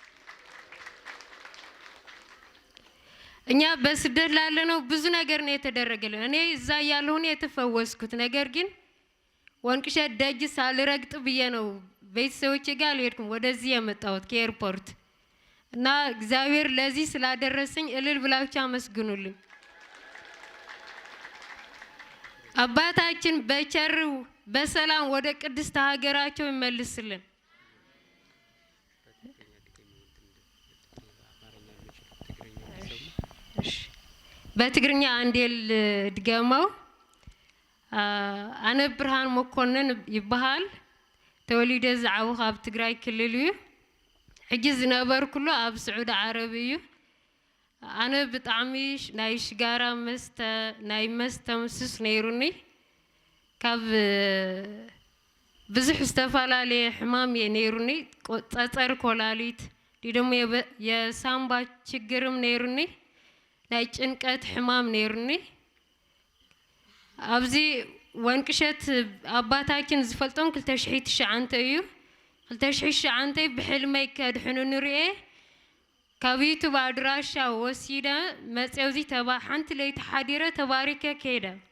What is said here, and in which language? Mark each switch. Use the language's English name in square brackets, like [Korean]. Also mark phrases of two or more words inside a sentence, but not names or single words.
[Amharic] እኛ በስደት ላለነው ብዙ ነገር ነው የተደረገልን። እኔ እዛ ያለሁ ነው የተፈወስኩት። ነገር ግን ወንቅ እሸት ደጅ ሳልረግጥ ብዬ ነው ቤተሰቦቼ ጋር አልሄድኩም ወደዚህ የመጣሁት ከኤርፖርት እና እግዚአብሔር ለዚህ ስላደረሰኝ እልል ብላችሁ አመስግኑልኝ። አባታችን በቸር በሰላም ወደ ቅድስት ሀገራቸው ይመልስልን። በትግርኛ አንዴል ድገመው። [Tigrinya] አነ ብርሃን መኮንን ይባሃል። ተወሊደ ዝዓብኹ ኣብ ትግራይ ክልል እዩ። ሕጂ ዝነበር ኩሉ ኣብ ስዑድ ዓረብ እዩ። አነ ብጣዕሚ ናይ ሽጋራ መስተ ናይ መስተ ምስስ ነይሩኒ። ካብ ብዙሕ ዝተፈላለዩ ሕማም ነይሩኒ። ፀፀር ኮላሊት [Amharic] ደግሞ የሳምባ ችግርም [Tigrinya] ነይሩኒ። ናይ ጭንቀት ሕማም ነይሩኒ። ኣብዚ ወንቅ እሸት አባታችን ዝፈልጦም 2009 እዩ። 2009 ብሕልመይ ከድሕኑኒ ርኤ ካብ ዩቱብ አድራሻ ወሲደ መፅውዚ ሓንቲ ለይቲ ሓዲረ ተባሪከ ከይደ።